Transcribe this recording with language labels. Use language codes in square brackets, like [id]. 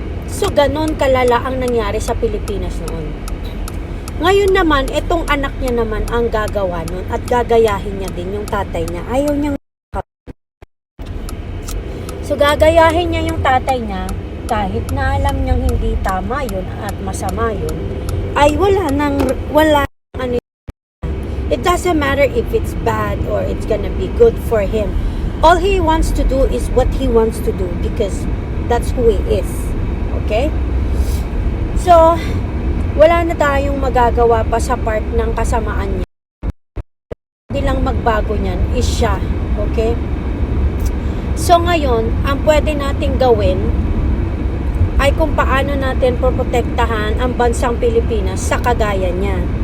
[tl] So, ganon kalala ang nangyari sa Pilipinas noon. Ngayon naman, itong anak niya naman ang gagawa nun at gagayahin niya din yung tatay niya. Ayaw niyang So, gagayahin niya yung tatay niya kahit na alam niyang hindi tama yun at masama yun, ay wala ano. [en] It doesn't matter if it's bad or it's gonna be good for him. All he wants to do is what he wants to do because that's who he is. Okay? [tl] So, wala na tayong magagawa pa sa part ng kasamaan niya. Hindi lang magbago niyan is siya. Okay? So, ngayon, ang pwede nating gawin ay kung paano natin protektahan ang bansang Pilipinas sa kagaya niya.